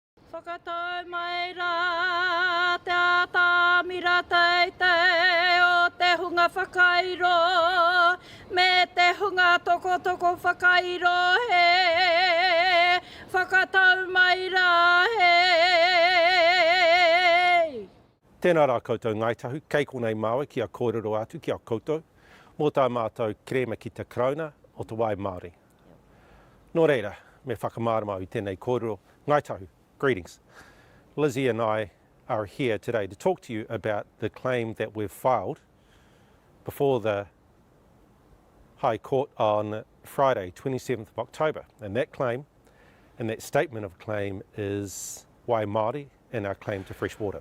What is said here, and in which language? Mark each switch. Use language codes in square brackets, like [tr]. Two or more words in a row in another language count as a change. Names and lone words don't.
[mi] Whakatau mai rā te ātāmira teitei o te hunga whakairo me te hunga toko whakairo he whakatau mai rā he. Tēnā rā koutou ngaitahu, kei konei Maui ki a kōrero atu ki a koutou, mō tā mātou krema ki te krauna o te wai Māori. Nō reira, me whakamārama i tēnei kōrero ngaitahu. [en] Greetings. Lizzie and I are here today to talk to you about the claim that we've filed before the High Court on Friday, 27th of October. And that claim, and that statement of claim is [mi] wai Māori [en] and our claim to fresh water.